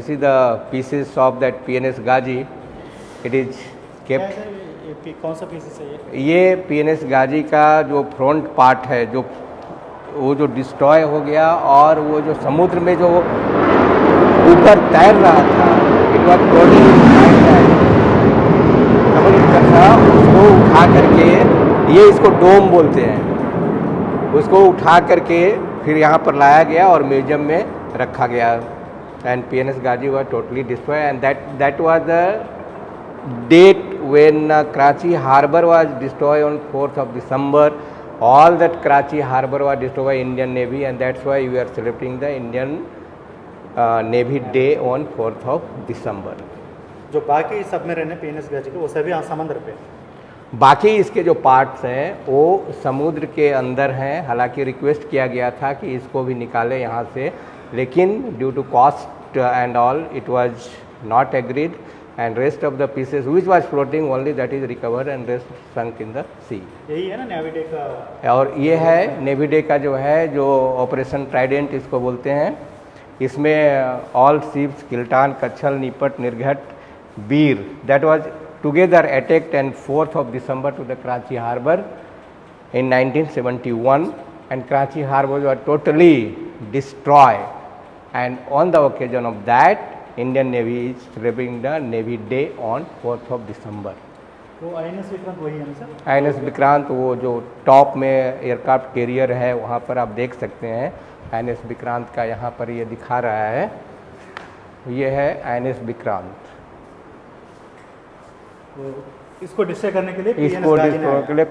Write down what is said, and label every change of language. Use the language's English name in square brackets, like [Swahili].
[English] This is the pieces of that PNS Gazi. It is kept. [Hindi] कौन सा pieces है ये PNS Gazi का जो फ्रंट पार्ट है, वो जो डिस्ट्रॉय हो गया, और वो जो समुद्र में जो ऊपर तैर रहा था, [English] it was floating, [Hindi] उसको उठा करके, ये इसको डोम बोलते हैं, उसको उठा करके फिर यहाँ पर लाया गया और म्यूजियम में रखा गया. [English] And PNS Gazi was totally destroyed, and that was the date when Karachi harbor was destroyed on 4th of December. All that Karachi harbor was destroyed by Indian Navy, and that's why we are celebrating the Indian Navy Day on 4th of December. [Hindi] जो बाकी submarine है PNS Gazi के, वो सभी समुद्र पे, बाकी इसके जो पार्ट्स हैं वो समुद्र के अंदर हैं. हालांकि रिक्वेस्ट किया गया था कि इसको भी निकालें यहाँ से, लेकिन [English] Due to cost and all it was not agreed, and rest of the pieces which was floating only that is recovered and rest sunk in the sea. [Hindi] यही है ना नेवी डे का? और ये है नेवी डे का जो है, जो ऑपरेशन ट्राइडेंट इसको बोलते हैं. [English] इसमें all ships Kiltan, Katchall, Nipat, Nirghat, Veer, that was together attacked and 4th of December to the Karachi harbor in 1971, and Karachi harbor was totally destroyed, and on the occasion of that Indian Navy is celebrating the Navy Day on 4th of December. [Hindi] तो INS Vikrant वही है ना sir? INS Vikrant वो जो top में aircraft carrier है वहाँ पर आप देख सकते हैं INS विक्रांत का, यहाँ पर ये दिखा रहा है, ये है INS विक्रांत. इसको डिस्ट्रॉय करने के लिए